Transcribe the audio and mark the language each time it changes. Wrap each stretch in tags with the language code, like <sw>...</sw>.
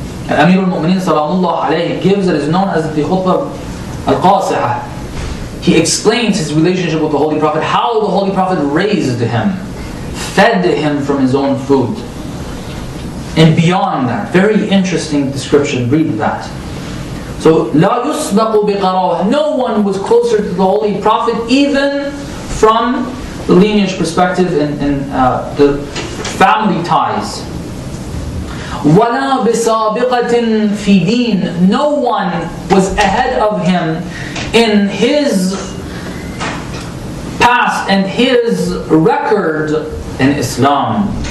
<en>Amir al-Mu'mineen salamullah alayhi gives it is known as the khutbah al-Qasi'ah. He explains his relationship with the Holy Prophet, how the Holy Prophet raised him, fed him from his own food. And beyond that, very interesting description, read that.</en> <ar>So, لَا يُسْبَقُ بِقَرَابَةٍ.</ar> <en>No one was closer to the Holy Prophet, even from the lineage perspective and the family ties.</en> <ar>وَلَا بِسَابِقَةٍ فِي دِينٍ.</ar> <en>No one was ahead of him in his past and his record in Islam.</en>